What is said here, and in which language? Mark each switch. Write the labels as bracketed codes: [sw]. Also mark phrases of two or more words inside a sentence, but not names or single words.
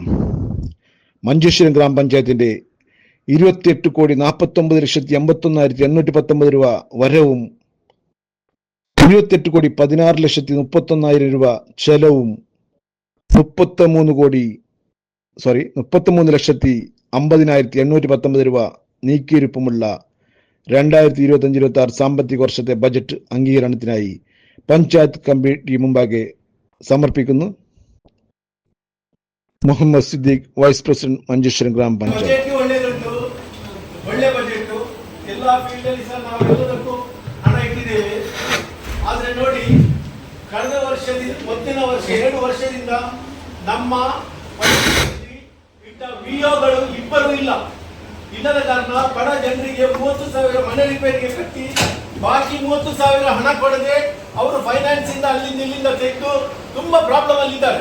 [ml] മഞ്ചേശ്വരം ഗ്രാമപഞ്ചായത്തിന്റെ 28,49,81,819 രൂപ വരവും 28,16,31,000 രൂപ ചെലവും 33,50,819 രൂപ നീക്കിയിരുപ്പുമുള്ള 2025-26 സാമ്പത്തിക വർഷത്തെ ബജറ്റ് അംഗീകരണത്തിനായി പഞ്ചായത്ത് കമ്മിറ്റി മുമ്പാകെ സമർപ്പിക്കുന്നു. മുഹമ്മദ് സിദ്ദീഖ്, വൈസ് പ്രസിഡന്റ്, മഞ്ചേശ്വരം ഗ്രാമപഞ്ചായത്ത്. [kn] ಒಳ್ಳೆ ಬಜೆಟ್ ಎಲ್ಲ ಫೀಲ್ಡ್ ಅಲ್ಲಿ ಸಹ ನಾವೆಲ್ಲದಕ್ಕೂ ಹಣ ಇಟ್ಟಿದ್ದೇವೆ. ಆದ್ರೆ ನೋಡಿ, ಕಳೆದ ವರ್ಷದಿಂದ ಮೊದಲಿನ ವರ್ಷ 2 ವರ್ಷದಿಂದ ನಮ್ಮ ಇಟ್ಟ ವಿಒಗಳು ಇಬ್ಬರು ಇಲ್ಲದ ಕಾರಣ ಬಡ ಜನರಿಗೆ 30,000 ಮನೆ ರಿಪೇರಿಗೆ ಕಟ್ಟಿ ಬಾಕಿ 30,000 ಹಣ ಕೊಡದೆ ಅವರು ಫೈನಾನ್ಸ್ ಇಂದ ಅಲ್ಲಿಂದ ಇಲ್ಲಿಂದ ತೆಗೆದು ತುಂಬಾ ಪ್ರಾಬ್ಲಮ್ ಅಲ್ಲಿದ್ದಾರೆ.